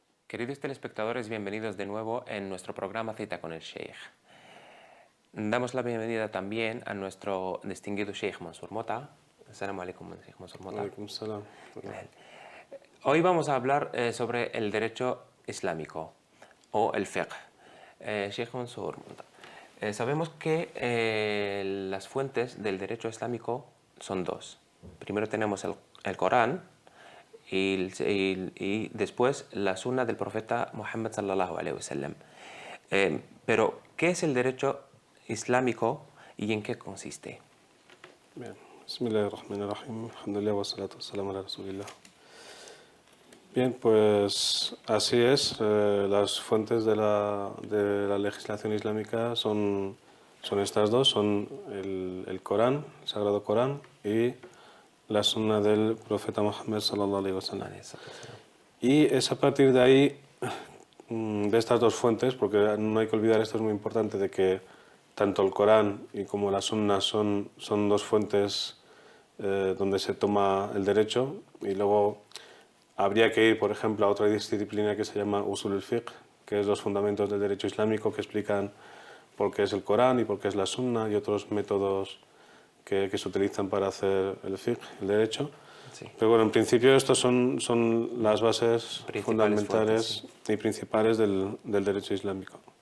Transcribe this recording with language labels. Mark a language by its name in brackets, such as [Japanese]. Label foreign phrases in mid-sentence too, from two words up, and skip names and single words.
[Spanish] Queridos telespectadores, bienvenidos de nuevo en nuestro programa Cita con el Sheikh. Damos la bienvenida también a nuestro distinguido Sheikh Mansour Mota. [Arabic] السلام عليكم, Sheikh Mansour Mota. عليكم السلام. [Spanish] Hoy vamos a hablar sobre el derecho islámico o el fiqh. Sheikh Mansour Mota, sabemos que las fuentes del derecho islámico son dos. Primero tenemos el Corán y después la sunna del profeta Muhammad [Arabic] صلى الله عليه وسلم. [Spanish] Pero, ¿qué es el derecho islámico y en qué consiste? Bien. [Arabic] بسم الله الرحمن الرحيم. الحمد لله والصلاة والسلام على رسول الله. [Spanish] Bien, pues así es. Las fuentes de la legislación islámica son estas dos. Son el Corán, el Sagrado Corán, y la sunna del profeta Muhammad [Arabic] صلى الله عليه وسلم. [Spanish] Y es a partir de ahí, de estas dos fuentes, porque no hay que olvidar, esto es muy importante, de que tanto el Corán y como la sunna son dos fuentes donde se toma el derecho, y luego habría que ir, por ejemplo, a otra disciplina que se llama [Arabic] أصول الفقه, [Spanish] que es los fundamentos del derecho islámico, que explican por qué es el Corán y por qué es la sunna y otros métodos que se utilizan para hacer el fiqh, el derecho. Sí. Pero bueno, en principio estas son las bases fundamentales y principales del derecho islámico.